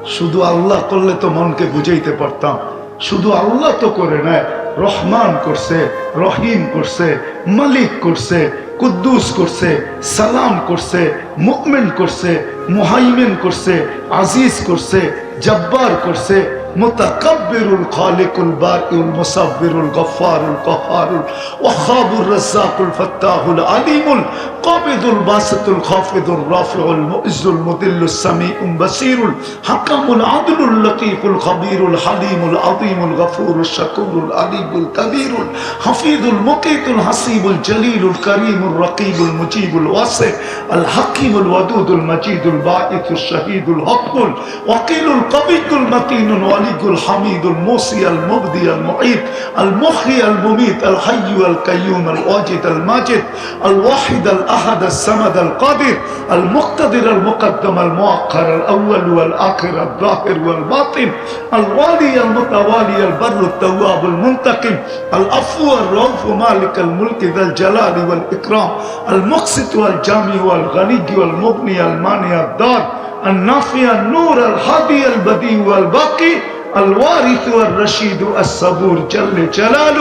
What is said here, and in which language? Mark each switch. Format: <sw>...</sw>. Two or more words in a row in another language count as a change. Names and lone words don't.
<bn>শুধু আল্লাহ করলে তো মনকে বুঝাইতে পারতাম, শুধু আল্লাহ তো করে নেয়। রহমান করছে, রহিম করছে, মালিক করছে, কুদ্দুস করছে, সালাম করছে, মুমিন করছে, মুহাইমিন করছে, আজিজ করছে, জব্বার করছে, মুতাকাব্বিরুল খালিকুল বারিউল মুসাব্বিরুল গফফারুল কহ্হারুল ওয়াহাবুর রাজ্জাকুল ফাত্তাহুল আলিমুল কাবিদুল বাসিতুল খাফিদুর রাফিউল মুইজ্জুল মুদিল্লুস সামিউল বাসিরুল হাকামুল আদলুল লতীফুল খবীরুল হালিমুল আযীমুল গফুরুশ শাকুরুল আলিমুল কবীরুল হাফিজুল মুকিতুল হাসিবুল জলিলুল করিমুল রকিবুল মুজিবুল ওয়াসি আল হাকিমুল ওয়াদুদুল মজিদুল বাঈসুশ শাহীদুল হকুল ওয়াকিলুল কবিয়ুল মতিনুল ওয়ালিউল হামিদুল মুসি আল মুবদি আল মুঈদ আল মুহয়ি আল মুমীত আল হাইয়্যু আল কাইয়্যুম আল ওয়াজিদ আল মাজিদ আল ওয়াহিদ আল আহাদ আল সামাদ আল কাদির আল মুকতাদির আল মুকদ্দম আল মুআক্খার আল আউয়াল ওয়াল আখির আল যাহির ওয়াল বাতিন আল ওয়ালি আল মুতাওয়ালি আল বাররু তাওয়াব আল মুনতাকিম আল আফু আল রাউফ মালিক আল মুলক যাল জালালি ওয়াল ইকরাম আল মুকসিত ওয়াল জামি ওয়াল গনি ওয়াল মুগনি আল মানি আল দার আল নাফি আল নূর আল হাদি আল বদি ওয়াল বাকি আল ওয়ারিস ওয়াল রশিদ আস সাবুর জাল্লে জালালু।</bn>